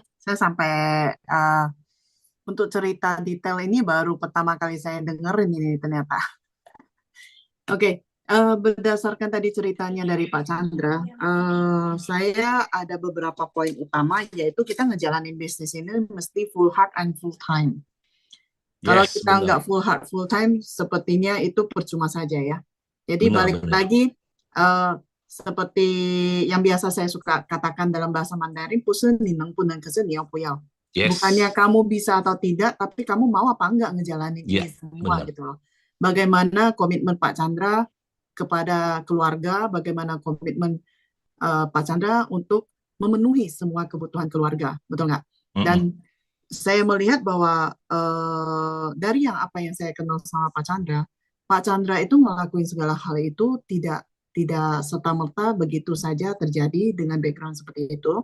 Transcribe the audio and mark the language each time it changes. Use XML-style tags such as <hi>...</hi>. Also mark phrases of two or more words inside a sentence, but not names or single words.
<id>Saya sampai untuk cerita detail ini baru pertama kali saya dengerin ini ternyata. Oke, berdasarkan tadi ceritanya dari Pak Chandra, saya ada beberapa poin utama, yaitu kita ngejalanin bisnis ini mesti</id> <en>full heart and full time.</en> <id>Kalau Yes, kita nggak</id> <en>full heart, full time,</en> <id>sepertinya itu percuma saja ya. Jadi balik lagi, seperti yang biasa saya suka katakan dalam bahasa Mandarin,</id> <zh>不是你能不能，可是你要不要.</zh> <id>Yes. Bukannya kamu bisa atau tidak, tapi kamu mau apa enggak ngejalanin ini semua gitu loh. Bagaimana komitmen Pak Chandra kepada keluarga, bagaimana komitmen Pak Chandra untuk memenuhi semua kebutuhan keluarga, betul nggak? Dan saya melihat bahwa dari apa yang saya kenal sama Pak Chandra itu ngelakuin segala hal itu tidak serta-merta begitu saja terjadi dengan background seperti itu.</id>